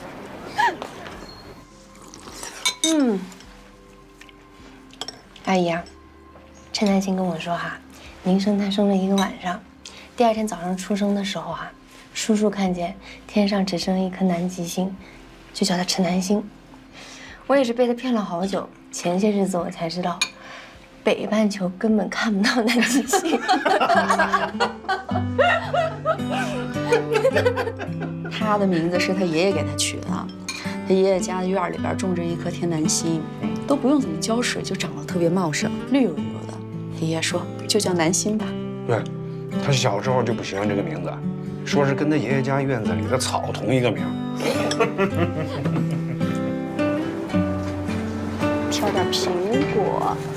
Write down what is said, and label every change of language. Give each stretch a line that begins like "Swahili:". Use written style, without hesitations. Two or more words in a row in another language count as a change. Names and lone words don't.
Chinese: 阿姨啊，陈南星跟我说哈，您生他生了1个晚上，第2天早上出生的时候哈，叔叔看见天上只剩一颗南极星，就叫他陈南星。我也是被他騙了好久，前些日子我才知道，北半球根本看不到南极星。他的名字是他爺爺給他取的，他爺爺家的院裡邊種着一顆天南星，都不用怎麼澆水就長得特別茂盛，綠油油的。他爺爺說就叫南星吧。對，他小時候就不喜歡這個名字，說是跟他爺爺家院子裡的草同一個名。挑點蘋果。